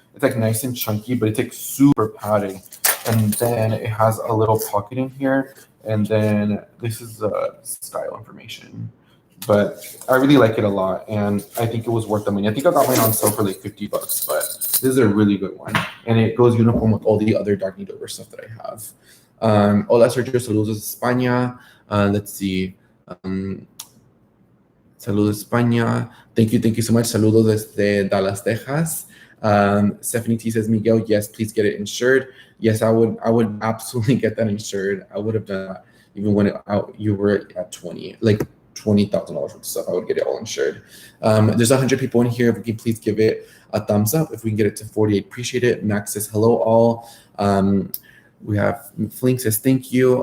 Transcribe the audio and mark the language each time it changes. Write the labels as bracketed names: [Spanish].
[English] It's like nice and chunky, but it's like super padded. And then it has a little pocket in here. And then this is the style information. But I really like it a lot, and I think it was worth the money. I think I got mine on sale for like $50, but this is a really good one, and it goes uniform with all the other Dagny Dover stuff that I have. [Spanish] Hola Sergio, saludos de España. [English] Let's see. [Spanish] Saludos España. [English] Thank you so much. Saludos desde Dallas, Texas. Stephanie T says, Miguel, yes, please get it insured. Yes, I would absolutely get that insured. I would have done that even when you were at 20, like $20,000 worth of stuff. I would get it all insured. There's 100 people in here. If we can please give it a thumbs up. If we can get it to 40, I'd appreciate it. Max says, hello all. We have Flink says, thank you.